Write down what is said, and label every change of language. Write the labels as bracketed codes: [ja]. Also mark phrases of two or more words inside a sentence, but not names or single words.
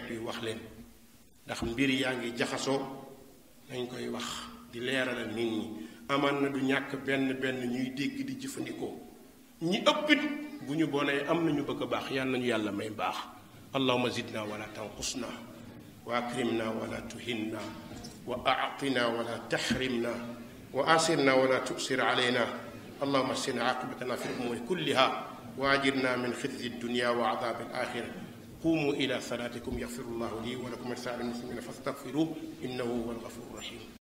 [wo] yu wax leen ndax mbir yaa ngi jaxasoo nañ koy wax di leeralal nit ñi amaan na du ñàkk benn ñuy dégg di jëfandikoo ñi ëppit bu ñu bonee am nañu bëgg a baax yal nañu yàlla may baax [ar] اللهم زدنا ولا تنقصنا وأكرمنا ولا تهنا وأعطنا ولا تحرمنا وآسرنا ولا تؤسر علينا اللهم احسن عاقبتنا في الأمور كلها وأجرنا من خزي الدنيا وعذاب الآخرة قوموا إلى صلاتكم يغفر الله لي ولكم ولسائر المسلمين فاستغفروه إنه هو الغفور الرحيم